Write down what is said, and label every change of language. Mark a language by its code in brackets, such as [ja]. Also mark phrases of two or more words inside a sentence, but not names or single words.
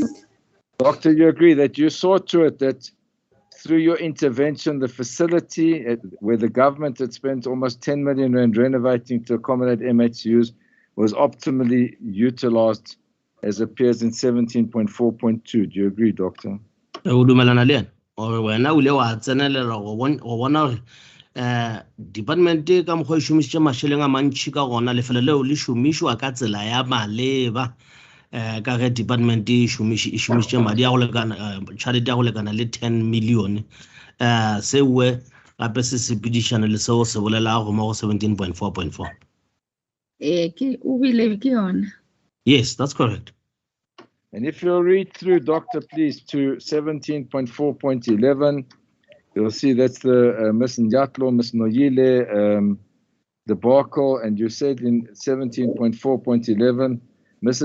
[en] Doctor, you agree that you saw to it that through your intervention, the facility where the government had spent almost 10 million rand renovating to accommodate MHCUs was optimally utilized as appears in 17.4.2. Do you agree, Doctor? [nso] O dumelana le yena or wena o ile wa tsenelela go bona gore department ka mokgwa e šomišitše mašeleng a mantšhi ka gona lefelo leo le šomišwa ka tsela ya maleba ka ge department e šomišitše madi a go lekana tšhelete ya go lekana le 10 million sewe gape se sepedišana le seo se bolela go mo go 17.4.4. O bile ke yona. [en] Yes, that's correct. And if you'll read through, Doctor, please, to 17.4.11, you'll see that's the Ms. Njatlo, Ms. Noyile debacle, and you said in 17.4.11, Ms.